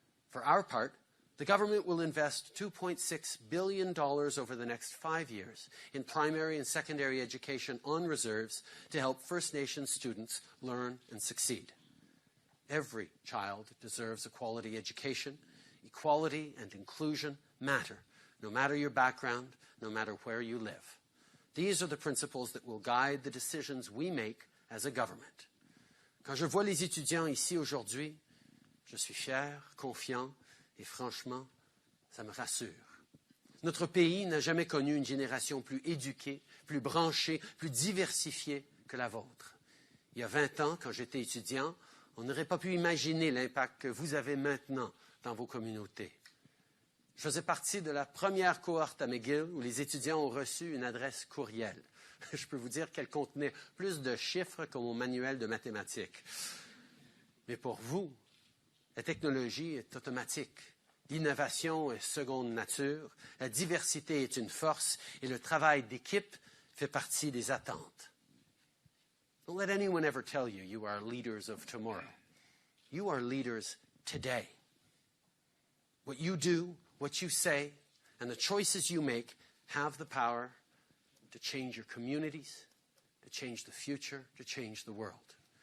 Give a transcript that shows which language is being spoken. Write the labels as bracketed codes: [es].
[en] For our part, the government will invest $2.6 billion over the next 5 years in primary and secondary education on reserves to help First Nations students learn and succeed. Every child deserves a quality education. Equality and inclusion matter, no matter your background, no matter where you live. These are the principles that will guide the decisions we make as a government. [fr] Quand je vois les étudiants ici aujourd'hui, je suis fier, confiant et franchement, ça me rassure. Notre pays n'a jamais connu une génération plus éduquée, plus branchée, plus diversifiée que la vôtre. Il y a 20 ans, quand j'étais étudiant, on n'aurait pas pu imaginer l'impact que vous avez maintenant dans vos communautés. Je faisais partie de la première cohorte à McGill où les étudiants ont reçu une adresse courriel. Je peux vous dire qu'elle contenait plus de chiffres que mon manuel de mathématiques. Mais pour vous, la technologie est automatique. L'innovation est seconde nature. La diversité est une force et le travail d'équipe fait partie des attentes. [en] Don't let anyone ever tell you you are leaders of tomorrow. You are leaders today. What you do, what you say, and the choices you make have the power to change your communities, to change the future, to change the world.